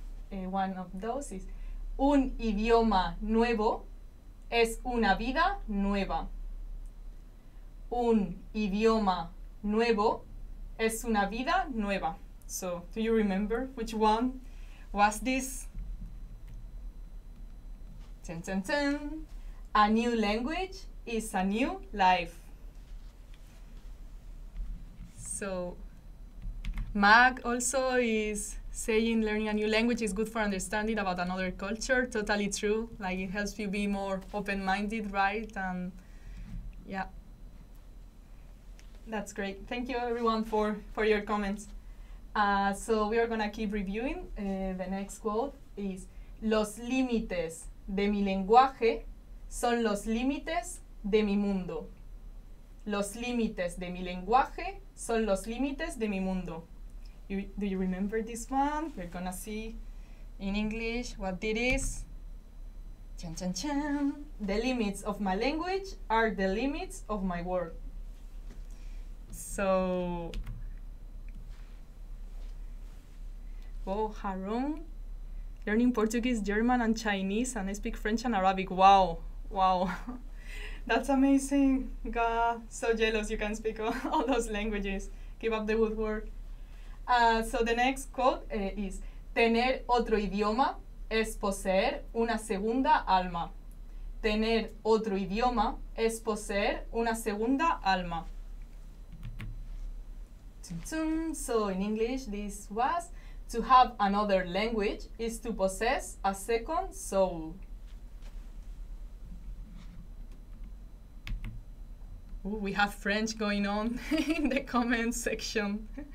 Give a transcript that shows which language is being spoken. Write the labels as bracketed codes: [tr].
[en] One of those is, [es] un idioma nuevo es una vida nueva. Un idioma nuevo es una vida nueva. [en] So, do you remember which one was this? Dun, dun, dun. A new language is a new life. So, Mag also is saying learning a new language is good for understanding about another culture. Totally true. Like, it helps you be more open-minded, right? And yeah, that's great. Thank you, everyone, for your comments. So we are going to keep reviewing. The next quote is, [es] los límites de mi lenguaje son los límites de mi mundo. Los límites de mi lenguaje son los límites de mi mundo. [en] Do you remember this one? We're going to see in English what it is. Chan, chan, chan. The limits of my language are the limits of my world. So, oh, Harun, learning Portuguese, German, and Chinese, and I speak French and Arabic. Wow, wow. That's amazing. God, so jealous you can speak all those languages. Keep up the good work. So the next quote is, [es] tener otro idioma es poseer una segunda alma. Tener otro idioma es poseer una segunda alma. [en] So in English, this was, to have another language is to possess a second soul. Ooh, we have French going on in the comment section.